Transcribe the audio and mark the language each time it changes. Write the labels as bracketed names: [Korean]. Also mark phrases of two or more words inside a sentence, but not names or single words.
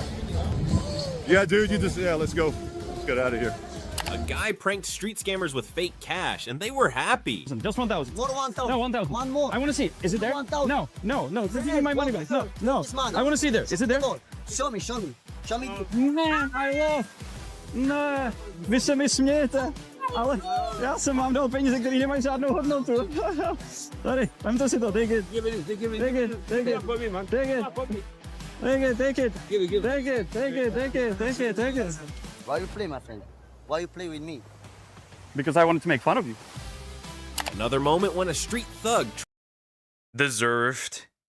[English] Yeah, dude. Yeah, let's go. Let's get out of here. A guy pranked street scammers with fake cash, and they were happy. Just 1,000. What 1,000? No, 1,000. One more. I want to see it. Is it there? 1,000. No. Give me my money back. No. I want to see there. Is it there? Show me. Show me. [Czech] Ne, ne, vy se mi smějete, ale já jsem vám dal peníze, které nemají žádnou hodnotu. Tady, vemte si to, [English] take it. Take it. Why you play, my friend? Why you play with me? Because I wanted to make fun of you. Another moment when a street thug Deserved.